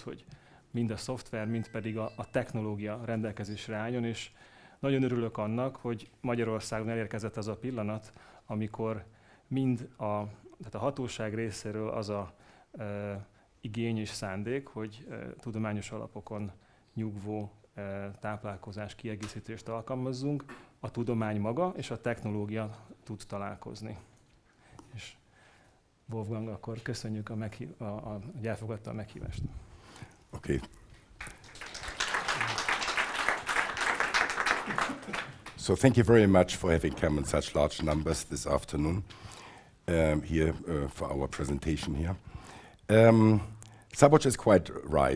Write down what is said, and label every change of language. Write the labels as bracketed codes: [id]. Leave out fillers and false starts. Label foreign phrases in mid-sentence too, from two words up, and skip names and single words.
[hu] hogy mind a szoftver, mind pedig a technológia rendelkezésre álljon, és nagyon örülök annak, hogy Magyarországon elérkezett az a pillanat, amikor tehát a hatóság részéről az a igény és szándék, hogy tudományos alapokon nyugvó táplálkozás kiegészítést alkalmazzunk, a tudomány maga és a technológia tud találkozni. És Wolfgang, akkor köszönjük, hogy elfogadta a meghívást. [en] Okay. So thank you very much for having come in such large numbers this afternoon here for our presentation here. Szabolcs is quite right.